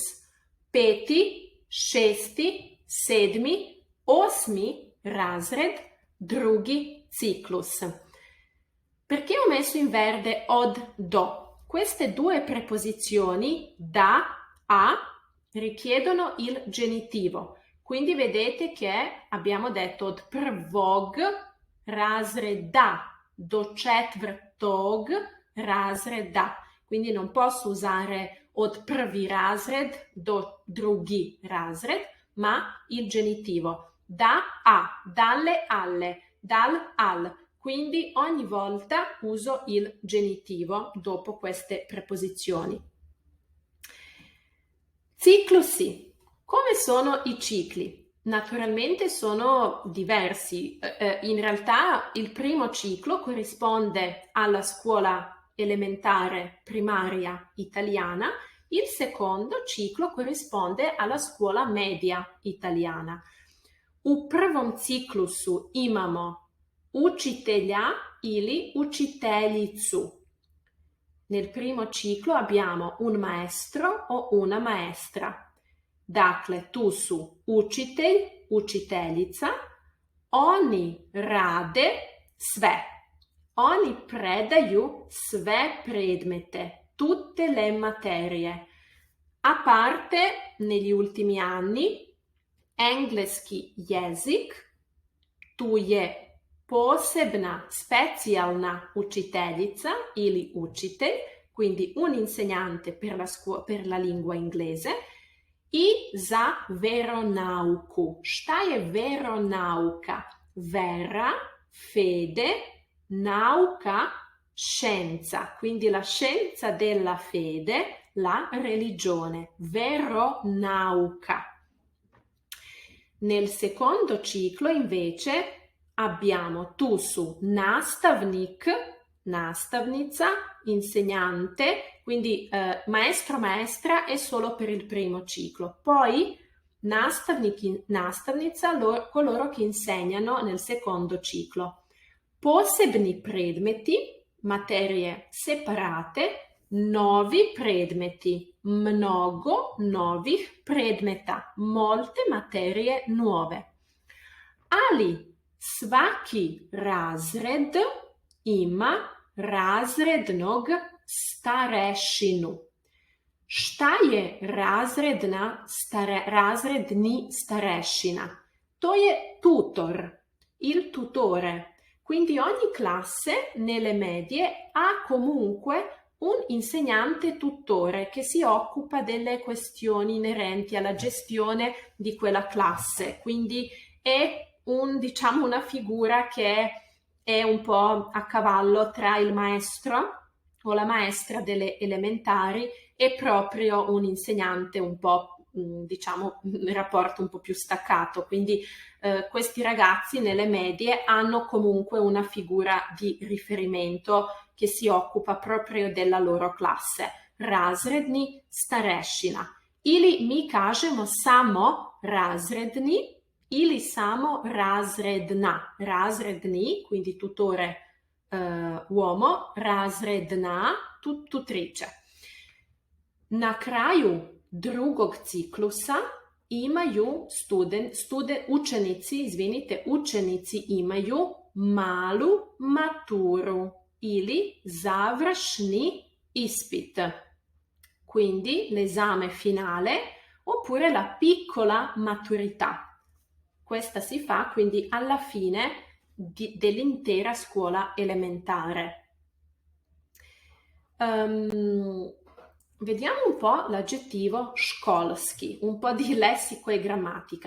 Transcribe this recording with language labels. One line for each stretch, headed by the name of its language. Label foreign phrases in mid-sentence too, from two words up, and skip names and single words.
Serbian: Peti, šesti, sedmi, osmi razred, drugi ciklus.
Italian: Perché ho messo in verde
Serbian: od do?
Italian: Queste due preposizioni da, a, richiedono il genitivo. Quindi vedete che abbiamo detto
Serbian: od prvog razreda do četvrtog razreda.
Italian: Quindi non posso usare
Serbian: od prvi razred do drugi razred,
Italian: ma il genitivo. Da a, dalle alle, dal al. Quindi ogni volta uso il genitivo dopo queste preposizioni. Ciclusi. Come sono i cicli? Naturalmente sono diversi. In realtà il primo ciclo corrisponde alla scuola elementare primaria italiana, il secondo ciclo corrisponde alla scuola media italiana.
Serbian: U prvom ciklusu imamo učitelja ili učiteljicu.
Italian: Nel primo ciclo abbiamo un maestro o una maestra.
Serbian: Dakle, tu su učitelj, učiteljica. Oni rade sve. Oni predaju sve predmete,
Italian: tutte le materie. A parte, negli ultimi anni,
Serbian: engleski jezik, tu je posebna, specijalna učiteljica ili učitelj,
Italian: quindi un insegnante per la lingua inglese,
Serbian: i za veronauku. Šta je veronauka?
Italian: Vera, fede, nauka, scienza, quindi la scienza della fede, la religione, veronauka. Nel secondo ciclo invece abbiamo
Serbian: tu su nastavnik, nastavnica,
Italian: insegnante, quindi maestro, maestra è solo per il primo ciclo. Poi
Serbian: nastavnik, nastavnica,
Italian: coloro che insegnano nel secondo ciclo.
Serbian: Posebni predmeti,
Italian: materie separate,
Serbian: novi predmeti, mnogo novih predmeta,
Italian: molte materie nuove.
Serbian: Ali svaki razred ima razrednog starešinu. Šta je razredni starešina? To je tutor,
Italian: il tutore. Quindi ogni classe nelle medie ha comunque un insegnante tutore che si occupa delle questioni inerenti alla gestione di quella classe. Quindi è diciamo una figura che è un po' a cavallo tra il maestro o la maestra delle elementari e proprio un insegnante un po', diciamo, un rapporto un po' più staccato. Quindi questi ragazzi nelle medie hanno comunque una figura di riferimento che si occupa proprio della loro classe.
Serbian: Razredni starešina. Ili mi kažemo samo razredni, ili samo razredna. Razredni,
Italian: quindi tutore uomo,
Serbian: razredna, tutrice. Na kraju drugog ciklusa imaju učenici imaju malu maturu ili završni ispit.
Italian: Quindi l'esame finale oppure la piccola maturità. Questa si fa quindi alla fine dell'intera scuola elementare. Vediamo un po' l'aggettivo školski, un po' di lessico e grammatica.